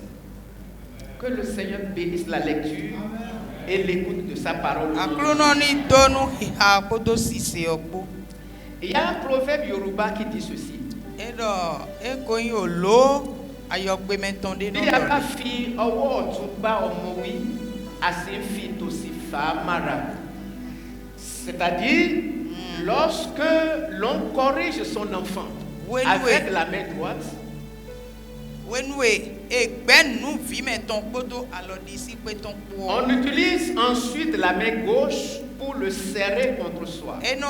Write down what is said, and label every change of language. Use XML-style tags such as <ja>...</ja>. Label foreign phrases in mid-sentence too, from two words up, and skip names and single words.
<fr>Que le Seigneur bénisse la lecture et l'écoute de sa parole. Il y a un proverbe yoruba qui dit ceci. Il n'y a pas</fr> <yo>fi ọwọ́ ọ̀tún bá ọmọ wí, àti fi tòsì fà á mára.</yo> <fr>C'est-à-dire, lorsque l'on corrige son enfant avec la main droite, on utilise ensuite la main gauche pour le serrer contre soi.</fr>